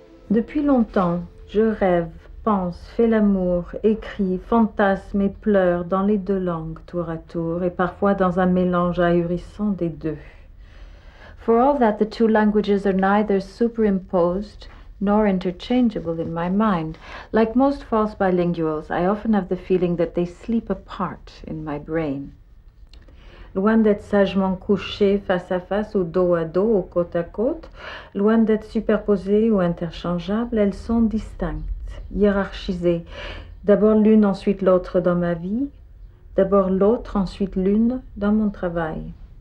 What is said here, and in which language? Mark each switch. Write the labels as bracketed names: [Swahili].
[French] Depuis longtemps, je rêve, pense, fais l'amour, écris, fantasme et pleure dans les deux langues tour à tour et parfois dans un mélange ahurissant des deux. [English] For all that the two languages are neither superimposed nor interchangeable in my mind, like most false bilinguals, I often have the feeling that they sleep apart in my brain. [French] Loin d'être sagement couchées face à face ou dos à dos ou côte à côte, loin d'être superposées ou interchangeables, elles sont distinctes, hiérarchisées. D'abord l'une, ensuite l'autre dans ma vie, d'abord l'autre, ensuite l'une dans mon travail.